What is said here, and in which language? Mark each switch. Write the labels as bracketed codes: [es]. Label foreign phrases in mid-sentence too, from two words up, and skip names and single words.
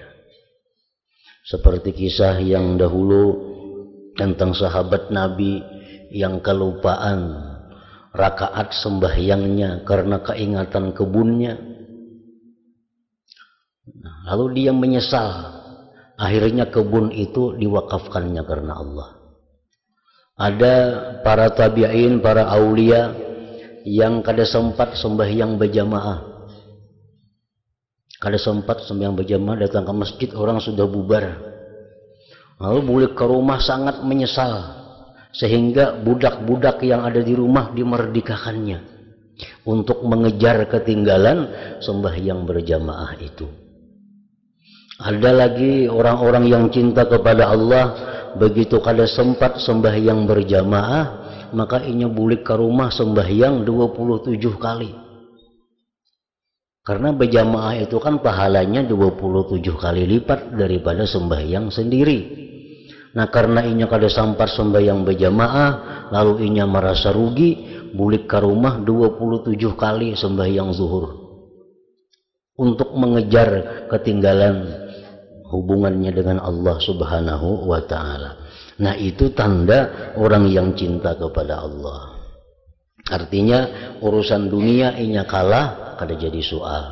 [id] Seperti kisah yang dahulu tentang sahabat Nabi yang kelupaan rakaat sembahyangnya karena keingatan kebunnya. Lalu dia menyesal. Akhirnya kebun itu diwakafkannya karena Allah. Ada para tabi'in, para aulia yang kada sempat sembahyang berjamaah. Kada sempat sembahyang berjamaah, datang ke masjid orang sudah bubar. Lalu balik ke rumah sangat menyesal. Sehingga budak-budak yang ada di rumah dimerdekakannya untuk mengejar ketinggalan sembahyang berjamaah itu. Ada lagi orang-orang yang cinta kepada Allah, [bjn] begitu kada sempat sembahyang berjamaah, maka inya bulik ke rumah sembahyang 27 kali. [id] Karena berjamaah itu kan pahalanya 27 kali lipat daripada sembahyang sendiri. [bjn] Nah, karena inya kada sempat sembahyang berjamaah, lalu inya merasa rugi, bulik ke rumah 27 kali sembahyang zuhur untuk mengejar ketinggalan hubungannya dengan Allah [ar] Subhanahu wa Ta'ala. [id] Nah, itu tanda orang yang cinta kepada Allah. [bjn] Artinya urusan dunia inya kalah, kada jadi soal.